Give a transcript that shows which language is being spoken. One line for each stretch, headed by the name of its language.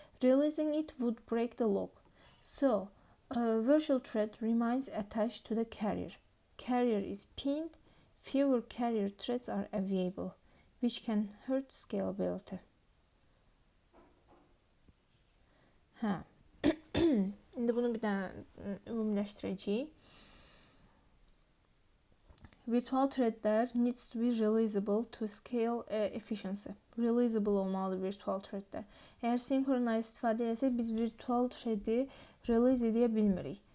English: Releasing it would break the lock. So, a virtual thread remains attached to the carrier. Carrier is pinned. Fewer carrier threads are available, which can hurt scalability.
Azerbaijani: İndi bunu bir dənə ümumiləşdirəcəyik.
English: Virtual threadlər needs to be releasable to scale efficiency.
Azerbaijani: Releasable olmalıdır virtual threadlər. Əgər synchronized istifadə etsək, biz virtual threadi release edə bilmirik.